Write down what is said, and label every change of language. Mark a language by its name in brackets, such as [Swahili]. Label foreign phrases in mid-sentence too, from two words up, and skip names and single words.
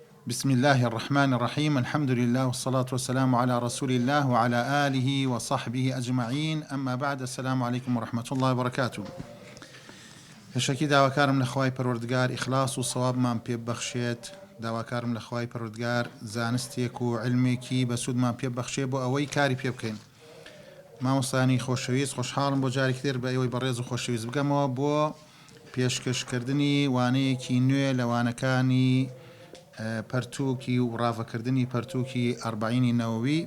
[Arabic] بسم الله الرحمن الرحيم. الحمد لله والصلاة والسلام على رسول الله وعلى آله وصحبه أجمعين. أما بعد، السلام عليكم ورحمة الله وبركاته. [Central Kurdish] هشکی داواکارم لەخوای پەروەردگار ئیخلاص و سەوابمان پێ ببەخشێت. داواکارم لەخوای پەروەردگار زانستێک و علمێکی بەسوودمان پێ ببەخشێ بۆ ئەوەی کاری پێ بکەین. مامۆستانی خۆشەویست، خۆشحاڵم بۆ جارێکی تر بە ئێوەی بەڕێز و خۆشەویست بگەمەوە بۆ پێشکەشکردنی وانەیەکی نوێ لە وانەکانی پەرتووکی و ڕافەکردنی پەرتووکی ئەربعینی نەوەوی.